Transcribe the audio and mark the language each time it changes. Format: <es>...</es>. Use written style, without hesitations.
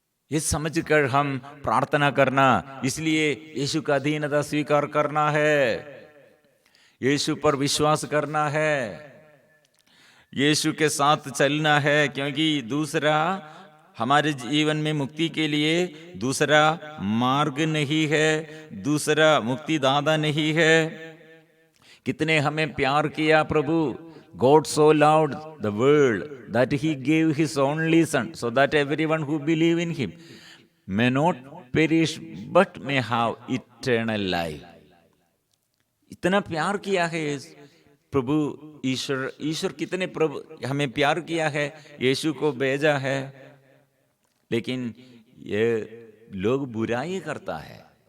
<hi>ये समझकर हम प्रार्थना करना, इसलिए यीशु का अधीनता स्वीकार करना है, यीशु पर विश्वास करना है, यीशु के साथ चलना है, क्योंकि दूसरा हमारे जीवन में मुक्ति के लिए दूसरा मार्ग नहीं है, दूसरा मुक्तिदाता नहीं है। कितने हमें प्यार किया प्रभु।</hi> <en>God so loved the world that he gave his only son, so that everyone who believe in him may not perish but may have eternal life.</en> <hi>इतना प्यार किया है प्रभु ईश्वर कितने प्रभु हमें प्यार किया है, यीशु को भेजा है, लेकिन ये लोग बुराई करता है।</hi>